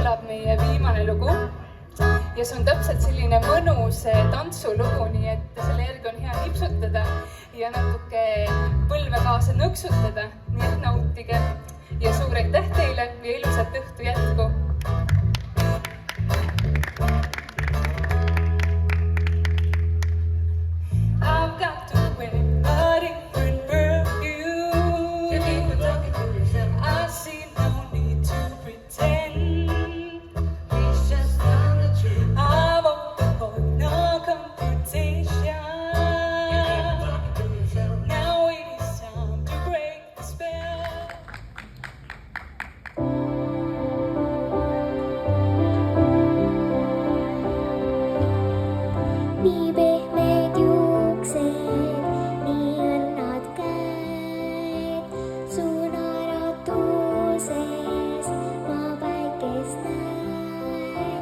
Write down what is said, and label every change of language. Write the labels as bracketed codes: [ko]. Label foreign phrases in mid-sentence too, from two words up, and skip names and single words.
[et] meie viimane lugu ja see on täpselt selline mõnus tantsulugu, nii et selle järgi on hea nipsutada ja natuke põlve kaasa nõksutada, nii et nautige ja suur aitäh teile ja ilusat õhtu jätku! [en] I've got to win a different perfume. I see no need to pretend. It's just the truth. I won't avoid no competition. Now it is time to break the spell. [et] Nii pehmed juuksed, nii õnnad käed, su naeratuses ma päikest näen.